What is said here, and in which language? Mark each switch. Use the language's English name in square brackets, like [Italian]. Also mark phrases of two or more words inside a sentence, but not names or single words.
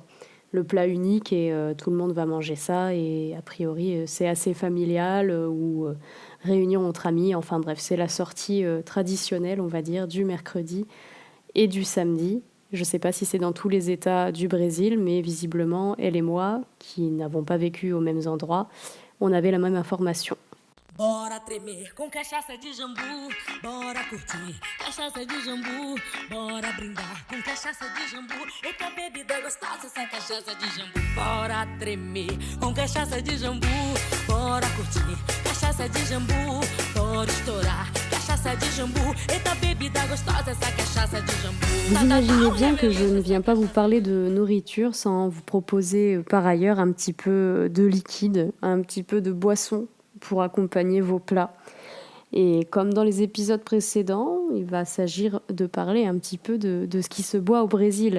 [French] Le plat unique et tout le monde va manger ça. Et a priori, c'est assez familial ou réunion entre amis. Enfin bref, c'est la sortie traditionnelle, on va dire, du mercredi et du samedi. Je ne sais pas si c'est dans tous les États du Brésil, mais visiblement, elle et moi, qui n'avons pas vécu aux mêmes endroits, on avait la même information. [Portuguese] Bora tremer com cachaça de jambu, bora curtir cachaça de jambu, bora brindar com cachaça de jambu, eita bebida gostosa essa cachaça de jambu. Bora tremer com cachaça de jambu, bora curtir cachaça de jambu, bora estourar cachaça de jambu, eita bebida gostosa essa cachaça de jambu. [French] Vous imaginez bien que je ne viens pas vous parler de nourriture sans vous proposer par ailleurs un petit peu de liquide, un petit peu de boisson pour accompagner vos plats. Et comme dans les épisodes précédents, il va s'agir de parler un petit peu de ce qui se boit au Brésil.